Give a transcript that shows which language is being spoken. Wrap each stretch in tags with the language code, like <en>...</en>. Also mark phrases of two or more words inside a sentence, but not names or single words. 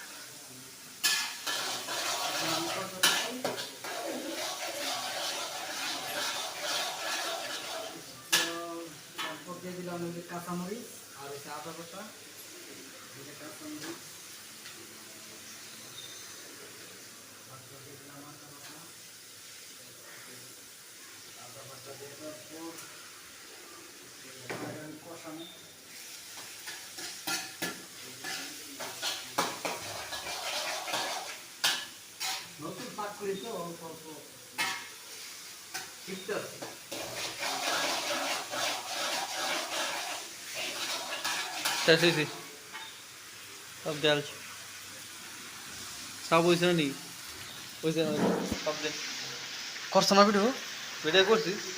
<bn>দিয়ে দিলাম কাঁচামরিচ আর হচ্ছে আদা বাটা, কাঁচামরিচ আদা বাটা দিয়ে দেওয়ার পর কষানো। নতুন পাক করি তো অল্প অল্প শিখতে আছে।</bn> <it>Sì, sì. Abbiamo. Stavo posizionando lì. Posizionando. Vabbè.</it> <bn>করছো না ভিডিও?</bn> <it>Vedi corsi?</it>